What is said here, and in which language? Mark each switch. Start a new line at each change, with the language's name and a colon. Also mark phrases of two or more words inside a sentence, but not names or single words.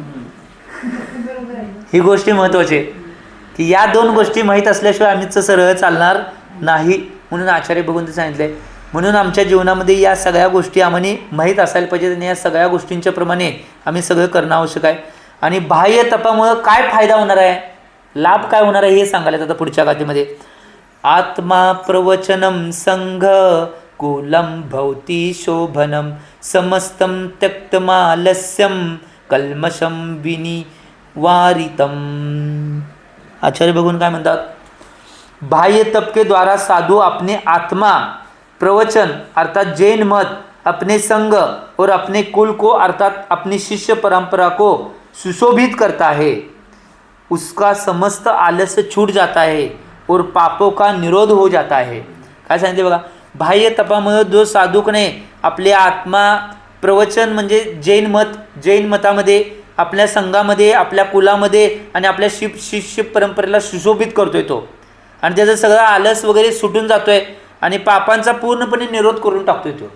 Marathi: ही गोष्टी महत्त्वाची आहे की या 2 गोष्टी माहीत असल्याशिवाय आम्हीच सरळ चालणार नाही. म्हणून आचार्य भगवंत सांगितले. म्हणून आमच्या जीवनामध्ये या सगळ्या गोष्टी आम्हाला माहीत असायला पाहिजेत आणि या सगळ्या गोष्टींच्या प्रमाणे आम्ही सगळं करणं आवश्यक आहे. आणि बाह्य तपामुळं काय फायदा होणार आहे, लाभ काय होणार आहे हे सांगायला आता पुढच्या गाथेमध्ये.
Sanskrit: आत्मा प्रवचनम संघ कुलम भवती शोभनम समस्तम त्यक्तमालस्यम कल्मशम विनिवारितम.
Marathi: आचार्य भगवान काय म्हणतात?
Hindi: बाह्य तप के द्वारा साधु अपने आत्मा प्रवचन अर्थात जैन मत, अपने संघ और अपने कुल को अर्थात अपनी शिष्य परंपरा को सुशोभित करता है. उसका समस्त आलस्य छूट जाता है और पापों का निरोध हो जाता है.
Marathi: काय सांगितले बघा? बाह्य तपामुळे जो साधूकने आपले आत्मा प्रवचन म्हणजे जैन मतामध्ये, आपल्या संघामध्ये, आपल्या कुलामध्ये आणि आपल्या शिष्य परंपरेला सुशोभित करतोय तो. आणि त्याचं सगळं आलस वगैरे सुटून जातोय आणि पापांचा पूर्णपणे निरोध करून टाकतोय तो.